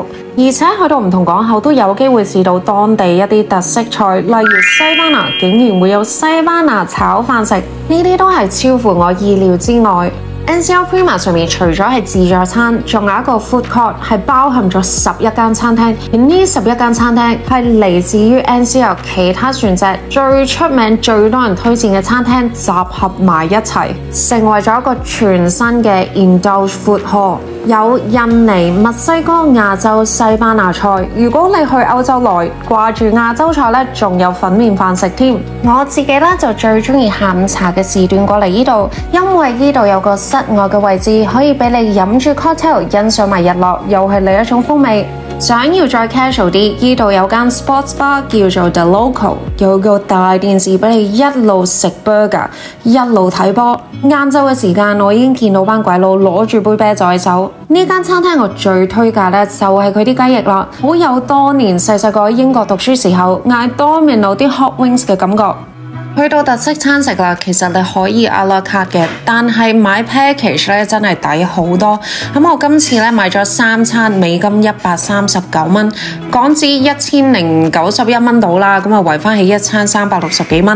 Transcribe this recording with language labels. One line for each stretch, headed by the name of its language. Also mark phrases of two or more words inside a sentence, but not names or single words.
Cantonese: 而且去到唔同港口都有機會試到當地一啲特色菜，例如西班牙竟然會有西班牙炒飯食，呢啲都係超乎我意料之外。NCL Prima 上面除咗係自助餐，仲有一個
English: food court
Cantonese: 係包含咗11間餐廳，而呢11間餐廳係嚟自於 NCL 其他船隻最出名、最多人推薦嘅餐廳集合埋一齊，成為咗一個全新嘅
English: indulge food hall。
Cantonese: 有印尼、墨西哥、亞洲、西班牙菜。如果你去歐洲來掛住亞洲菜咧，仲有粉麵飯食添。我自己咧就最中意下午茶嘅時段過嚟呢度，因為呢度有個室外嘅位置，可以俾你飲住 cocktail 欣賞埋日落，又係另一種風味。想要再 casual 啲，呢度有間
English: sports bar
Cantonese: 叫做 The Local，有個大電視俾你一路食 burger， 一路睇波。晏晝嘅時間，我已經見到班鬼佬攞住杯啤酒喺手。呢間餐廳我最推介咧就係佢啲雞翼啦，好有當年細個喺英國讀書時候嗌 Domino 啲
English: hot wings
Cantonese: 嘅感覺。去到特色餐食啦，其實你可以
French: à la carte
Cantonese: 嘅，但係買 package 咧真係抵好多。咁我今次咧買咗3餐，美金139蚊，港紙1091蚊到啦，咁啊圍翻起一餐360幾蚊。